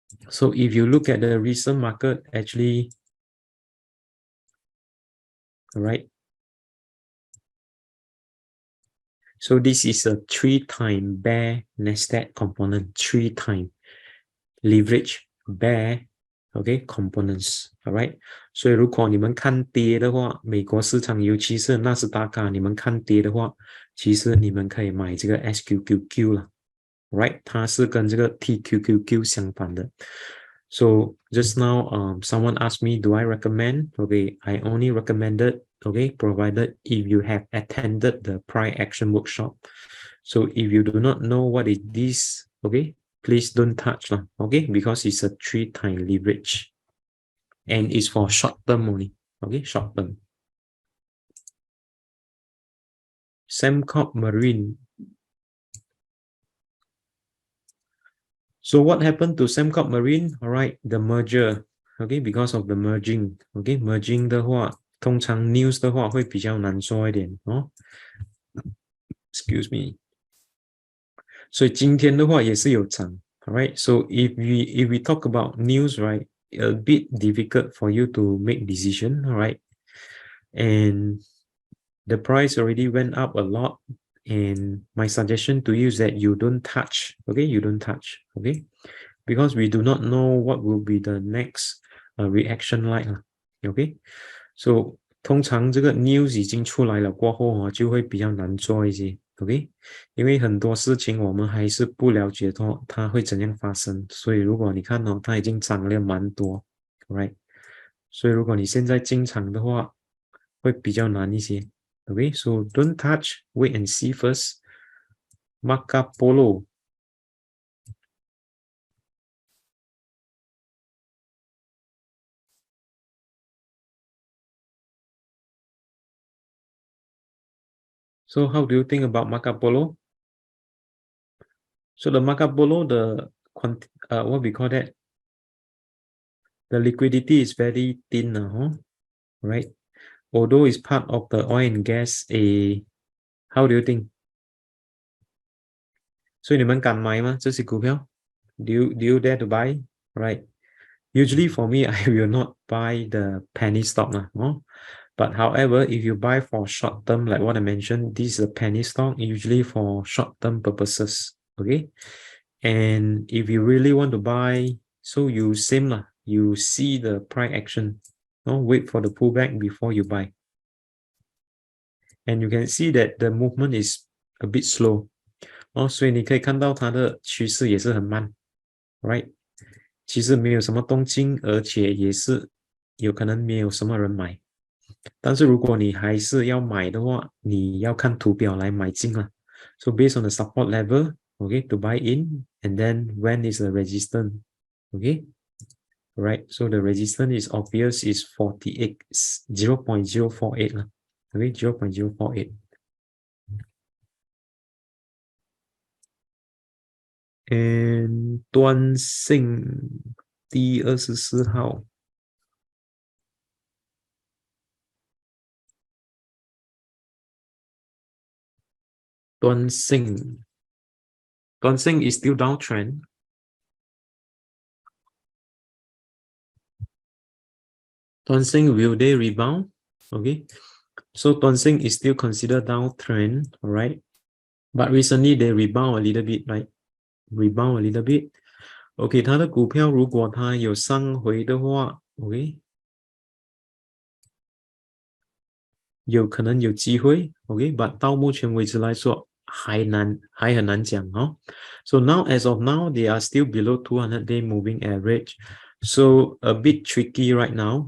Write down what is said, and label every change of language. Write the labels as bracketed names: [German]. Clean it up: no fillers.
[English] So if you look at the recent market, actually, all right, so this is a 3-time bear NASDAQ component, 3-time leverage bear, okay, components, all right. [Chinese] 所以如果你们看跌的话，美国市场尤其是纳斯达克，你们看跌的话，其实你们可以买这个 SQQQ 了。 Right， 它是跟这个 TQQQ 相反的。 [English] So just now, someone asked me, do I recommend? Okay, I only recommended, okay, provided if you have attended the price action workshop. So if you do not know what it is, okay, please don't touch, okay, because it's a 3-time leverage and it's for short term only, okay, short term. Sembcorp Marine. So what happened to Sembcorp Marine? All right, the merger, okay, because of the merging, okay, merging 的话， [Chinese] 通常 news 的话会比较难说一点哦。 [English] Excuse me. [Chinese] 所以今天的话也是有涨 [English] all right. So if we talk about news, right, a bit difficult for you to make decision, all right, and the price already went up a lot. And my suggestion to you is that you don't touch, okay, you don't touch, okay, because we do not know what will be the next reaction like, okay. [Chinese] So 通常这个 news 已经出来了过后就会比较难做一些 ，OK， 因为很多事情我们还是不了解它会怎样发生，所以如果你看它已经涨了蛮多 ，right， 所以如果你现在进场的话，会比较难一些。 [English] Okay, so don't touch, wait and see first. Marco Polo. So how do you think about Marco Polo? So the Marco Polo, what we call that? The liquidity is very thin, right? Although it's part of the oil and gas, how do you think? [Chinese] 所以你们敢买吗？这些股票 [English] do you dare to buy? Right. Usually for me, I will not buy the penny stock, but however, if you buy for short term, like what I mentioned, this is a penny stock, usually for short term purposes, okay? And if you really want to buy, so you you see the price action, wait for the pullback before you buy. And you can see that the movement is a bit slow. [Chinese] 所以你可以看到它的趋势也是很慢 ，right？其实没有什么动静，而且也是有可能没有什么人买。但是如果你还是要买的话，你要看图表来买进啦。 [English] So based on the support level, okay, to buy in, and then when is the resistance, okay? Right, so the resistance is obvious is 48, 0.048 lah, okay, 0.048. [Chinese] And 端性第24号。 [English] 端性 is still downtrend. Seng, will they rebound? Okay, so Seng is still considered downtrend, all right? But recently they rebound a little bit, right? Rebound a little bit. [Chinese] Okay, 它的股票如果它有上回的话 ，OK， 有可能有机会 ，OK，but 到目前为止来说还很难讲哦。 [English] So now as of now they are still below 200-day moving average, so a bit tricky right now.